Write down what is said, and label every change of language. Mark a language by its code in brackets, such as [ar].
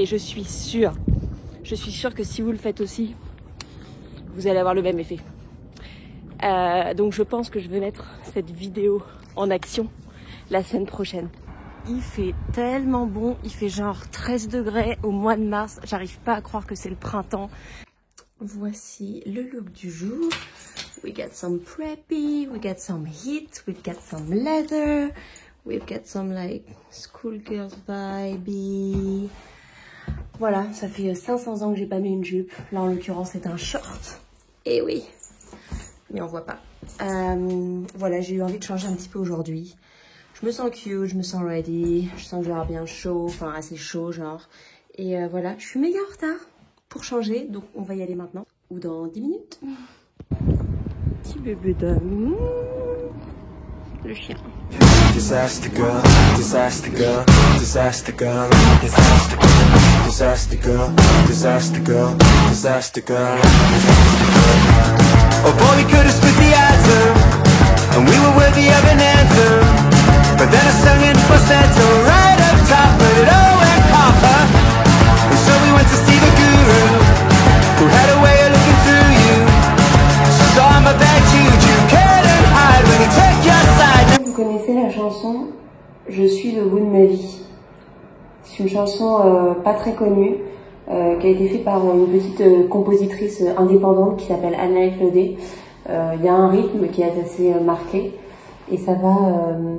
[fr] Et je suis sûre que si vous le faites aussi, vous allez avoir le même effet. Donc je pense que je vais mettre cette vidéo en action la semaine prochaine. Il fait tellement bon, il fait genre 13 degrés au mois de mars. J'arrive pas à croire que c'est le printemps. Voici le look du jour. [en] We got some preppy, we got some heat, we got some leather, we've got some like schoolgirls vibe. [fr] Voilà, ça fait 500 ans que j'ai pas mis une jupe. Là en l'occurrence c'est un short. Et oui, mais on voit pas. Voilà, j'ai eu envie de changer un petit peu aujourd'hui. Je me sens cute, je me sens ready, je sens que je vais avoir bien chaud, enfin assez chaud genre. Et voilà, je suis méga en retard pour changer, donc on va y aller maintenant. Ou dans 10 minutes. Petit bébé d'homme. Le chien. [en] Disaster girl, disaster girl, disaster girl, disaster girl, disaster girl, disaster girl, disaster girl. Oh boy, we could have split the atom, and we were worthy of an anthem. But then I sung in falsetto right up top, but it all went copper. And so we went to see the guru, who had a way of looking through you. She saw my bad juju, couldn't hide when he took your side. [fr] Vous connaissez la chanson Je suis au bout de ma vie. C'est une chanson pas très connue, qui a été faite par une petite compositrice indépendante qui s'appelle Anna Claudé. Il y a un rythme qui est assez marqué et ça va...